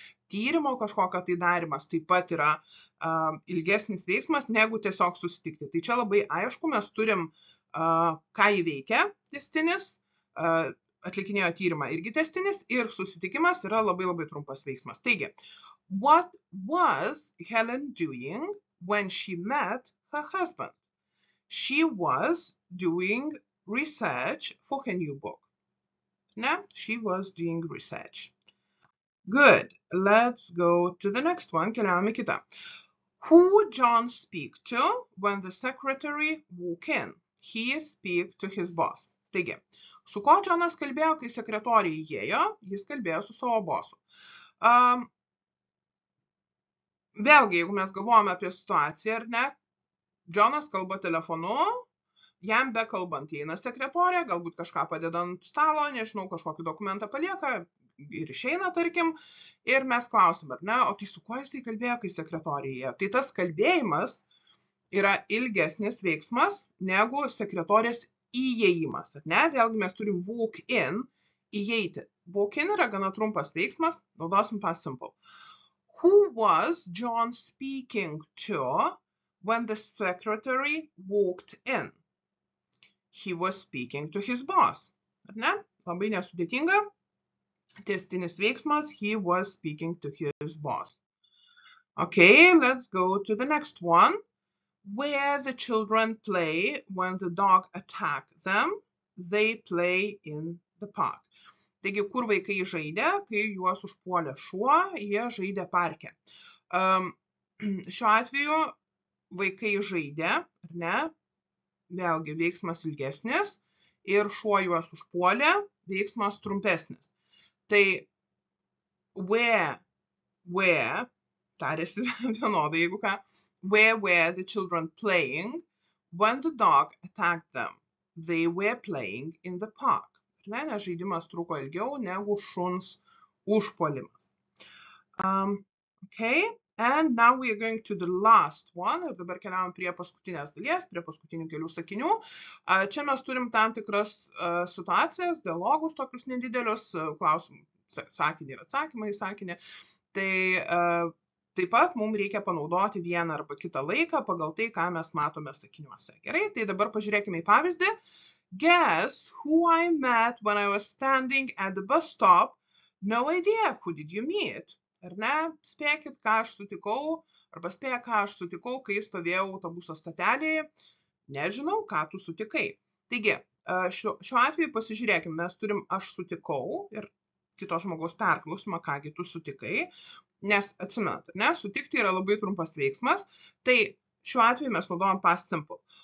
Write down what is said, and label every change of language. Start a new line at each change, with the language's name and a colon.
Lithuanian: Tyrimo kažkokio tai darimas taip pat yra ilgesnis veiksmas negu tiesiog susitikti. Tai čia labai aišku, mes turim, ką jį veikia tęstinis, atlikinėjo tyrimą irgi tęstinis ir susitikimas yra labai trumpas veiksmas. Taigi,
English: what was Helen doing when she met her husband? She was doing research for her new book. No, she was doing research. Good. Let's go to the next one.
Lithuanian: Keliaujame kitą.
English: Who John speak to when the secretary walk in? He speak to his boss.
Lithuanian: Taigi, su kuo Johnas kalbėjo, kai sekretorija įėjo? Jis kalbėjo su savo bosu. Vėlgi, jeigu mes galvojame apie situaciją, ar ne, Johnas kalba telefonu, jam bekalbant įeina sekretorė, galbūt kažką padeda ant stalo, nežinau, kažkokį dokumentą palieka ir išeina, tarkim, ir mes klausim, ar ne, o tai su kuo jisai kalbėjo, kai sekretorija įėjo? Tai tas kalbėjimas yra ilgesnis veiksmas negu sekretorės įėjimas, ar ne? Vėlgi mes turim walk in, įeiti.
English: Walk in
Lithuanian: yra gana trumpas veiksmas, naudosim past simple.
English: Who was John speaking to when the secretary walked in? He was speaking to his boss.
Lithuanian: Ar ne? Labai nesudėtinga. Tęstinis veiksmas,
English: he was speaking to his boss. Okay, let's go to the next one. Where the children play when the dog attacks them, they play in the park.
Lithuanian: Taigi, kur vaikai žaidė, kai juos užpuolė šuo, jie žaidė parke. Šiuo atveju vaikai žaidė, ar ne? Vėlgi veiksmas ilgesnis ir šuo juos užpuolė, veiksmas trumpesnis. Tai
English: where,
Lithuanian: tarėsi vienodai, jeigu ką,
English: where were the children playing when the dog attacked them? They were playing in the park.
Lithuanian: Nes žaidimas truko ilgiau negu šuns užpuolimas.
English: Okay, and now we are going to the last one.
Lithuanian: Ir dabar keliaujam prie paskutinės dalies, prie paskutinių kelių sakinių. Čia mes turim tam tikras situacijas, dialogus tokius nedidelius, klausimų, sakinį ir atsakymą į sakinį. Tai taip pat mums reikia panaudoti vieną arba kitą laiką pagal tai, ką mes matome sakiniuose. Gerai, tai dabar pažiūrėkime į pavyzdį.
English: Guess who I met when I was standing at the bus stop? No idea, who did you meet?
Lithuanian: Ar ne? Spėkit, ką aš sutikau, arba spėk, ką aš sutikau, kai stovėjau autobuso stotelėje. Nežinau, ką tu sutikai. Taigi, šiuo atveju pasižiūrėkime, mes turim aš sutikau ir kito žmogaus perklausimą, kągi tu sutikai, nes atsimenat, ne, sutikti yra labai trumpas veiksmas, tai šiuo atveju mes naudojam past simple.